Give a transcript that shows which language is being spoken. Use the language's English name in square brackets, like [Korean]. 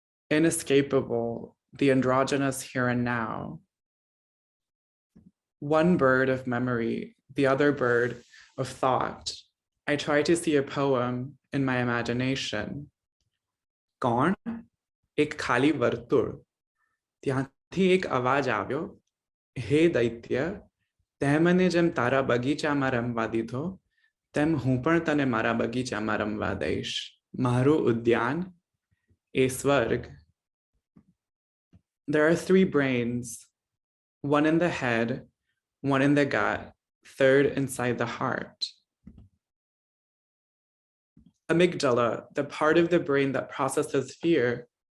[English] Inescapable, the androgynous here and now. One bird of memory, the other bird of thought. I try to see a poem in my imagination. [Hindi] Kaun? Ek khali vartul. [Gujarati] ત્યાંથી એક અવાજ આવ્યો, હે દૈત્ય, તે મને જેમ તારા બગીચામાં રમવા દીધો, તેમ હું પણ તને મારા બગીચામાં રમવા દઈશ. મારું ઉદ્યાન, એ સ્વર્ગ. [English] There are 3 brains, one in the head, one in the gut, third inside the heart. Amygdala, the part of the brain that processes fear.